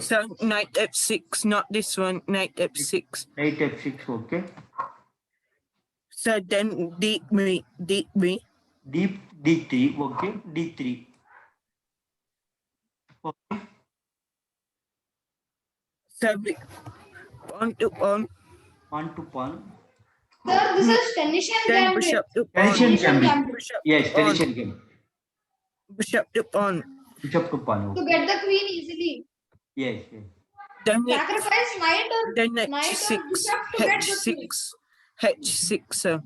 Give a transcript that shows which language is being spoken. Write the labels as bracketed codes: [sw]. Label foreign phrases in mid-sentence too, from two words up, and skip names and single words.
[en] So knight F6, not this one. Knight F6. Knight F6. Okay. So then D3. D3. D3. Okay. D3. Okay. So we pawn to pawn. Pawn to pawn. Sir, this is Tennyson Then gambit. bishop to pawn. Tennyson gambit. Bishop Yes. to pawn. Tennyson game. Bishop to pawn. Bishop to pawn. To Okay. get the queen easily. Yes. Yes. Then knight, Sacrifice knight or then knight knight or H6. bishop to get the queen. H6. H6. So,